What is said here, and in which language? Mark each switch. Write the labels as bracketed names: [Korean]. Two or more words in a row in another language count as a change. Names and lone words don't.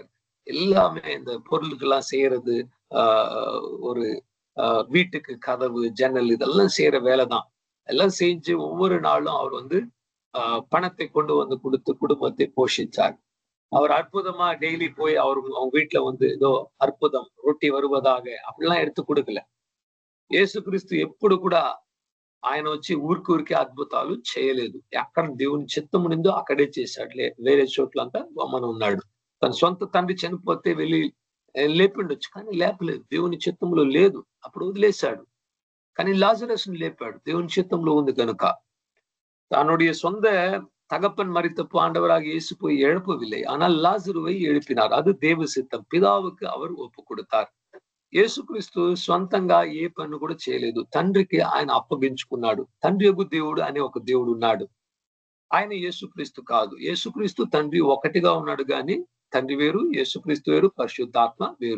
[Tamil] எல்லாமே இந்த பொருளுக்கெல்லாம் செய்யறது, ஒரு வீட்டுக்கு கதவு, ஜன்னல் இதெல்லாம் செய்யற வேலைதான். எல்லாம் செஞ்சு ஒவ்வொரு நாளும் அவர் பணத்தை கொண்டு வந்து கொடுத்து குடும்பத்தை போஷிச்சார். அவர் அற்புதமா டெய்லி போய் அவங்க வீட்டுல ஏதோ அற்புதம் ரொட்டி வருவதாக அப்படிலாம் எடுத்து கொடுக்கல. [Telugu] యేసుక్రీస్తు ఎప్పుడు కూడా ఆయన వచ్చి ఊరికి అద్భుతాలు చేయలేదు. అక్కడ దేవుని చిత్తము నిందో అక్కడే చేశాడు. వేరే చోట్లంతా గమ్మన ఉన్నాడు. తన సొంత తండ్రి చనిపోతే వెళ్ళి లేపిండొచ్చు, కానీ లేపలేదు. దేవుని చిత్తంలో లేదు, అప్పుడు వదిలేశాడు. కానీ లాజరస్ను లేపాడు, దేవుని చిత్తంలో ఉంది కనుక. [Tamil] தன்னுடைய சொந்த தகப்பன் மரித்தப்போ ஆண்டவராக இயேசு போய் எழுப்பவில்லை, ஆனால் லாசருவை எழுப்பினார். அது தேவ சித்தம். பிதாவுக்கு அவர் ఒప్పు கொடுத்தார். [Telugu] యేసుక్రీస్తు సొంతంగా ఏ పని కూడా చేయలేదు. తండ్రికి ఆయన అప్పగించుకున్నాడు. తండ్రి యొక్క దేవుడు అనే ఒక దేవుడు ఉన్నాడు. ఆయన యేసుక్రీస్తు కాదు. యేసుక్రీస్తు తండ్రి ఒకటిగా ఉన్నాడు, గాని తండ్రి వేరు, యేసుక్రీస్తు వేరు, పరిశుద్ధాత్మ వేరు.